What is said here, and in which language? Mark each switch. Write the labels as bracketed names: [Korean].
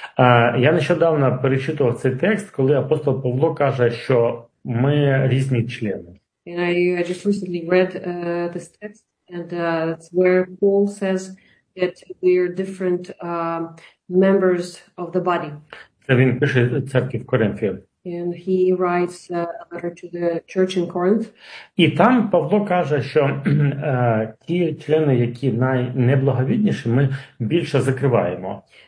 [Ukrainian] Я нещодавно перечитував цей текст, коли апостол Павло каже, що ми різні члени. [English] And I just recently read this text, and that's where Paul says that we are different members of the body. [Ukrainian] Він пише церкві в Коринфі. [English] And he writes a letter to the church in Corinth. [Ukrainian] І там Павло каже, що ті члени, які найнеблаговідніші, ми більше закриваємо.